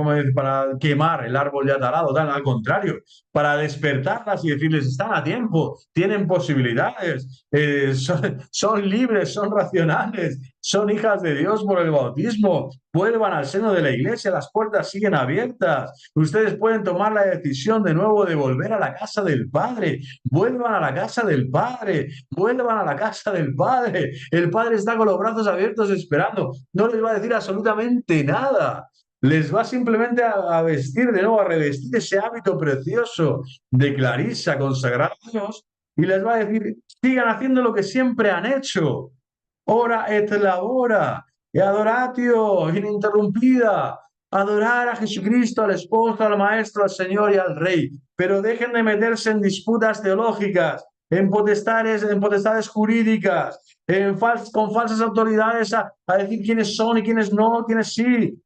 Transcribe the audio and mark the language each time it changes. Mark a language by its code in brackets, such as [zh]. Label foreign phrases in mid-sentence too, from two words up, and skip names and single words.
[es] Como decir, para quemar el árbol ya talado, tal, al contrario, para despertarlas y decirles, están a tiempo, tienen posibilidades, son libres, son racionales, son hijas de Dios por el bautismo, vuelvan al seno de la iglesia, las puertas siguen abiertas, ustedes pueden tomar la decisión de nuevo de volver a la casa del Padre, vuelvan a la casa del Padre, vuelvan a la casa del Padre, el Padre está con los brazos abiertos esperando, no les va a decir absolutamente nada. Les va simplemente a vestir de nuevo, a revestir ese hábito precioso de Clarisa consagrada a Dios y les va a decir, sigan haciendo lo que siempre han hecho. [la] Ora et labora, e adoratio ininterrumpida. [es] Adorar a Jesucristo, al esposo, al maestro, al Señor y al Rey. Pero dejen de meterse en disputas teológicas, en potestades jurídicas, con falsas autoridades a decir quiénes son y quiénes no, quiénes sí.